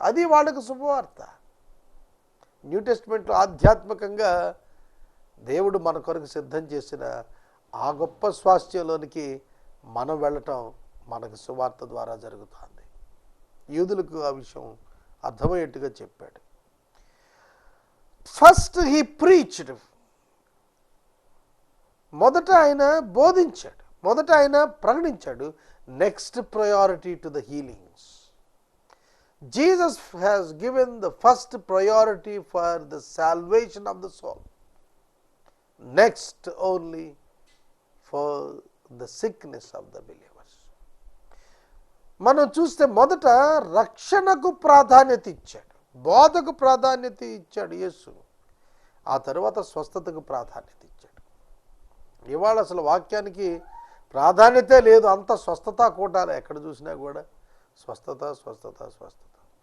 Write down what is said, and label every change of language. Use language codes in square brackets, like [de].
[te] అది వాళ్ళకు శుభవార్త. న్యూ టెస్ట్మెంట్లో ఆధ్యాత్మికంగా దేవుడు మన కొరకు సిద్ధం చేసిన ఆ గొప్ప స్వాస్థ్యంలోనికి మనం వెళ్ళటం మనకు సువార్త ద్వారా జరుగుతుంది. యూదులకు ఆ విషయం అర్థమయ్యేట్టుగా చెప్పాడు. [en] first he preached, [te] మొదట ఆయన బోధించాడు, మొదట ఆయన ప్రకటించాడు. [en] Next priority to the healings. Jesus has given the first priority for the salvation of the soul. Next only for the sickness of the believers. [te] మనం చూస్తే మొదట రక్షణకు ప్రాధాన్యత ఇచ్చాడు, బోధకు ప్రాధాన్యత ఇచ్చాడు యేసు. ఆ తర్వాత స్వస్థతకు ప్రాధాన్యత ఇచ్చాడు. ఇవాళ అసలు వాక్యానికి ప్రాధాన్యతే లేదు. అంత స్వస్థత కూటాలు ఎక్కడ చూసినా కూడా స్వస్థత స్వస్థత స్వస్థత.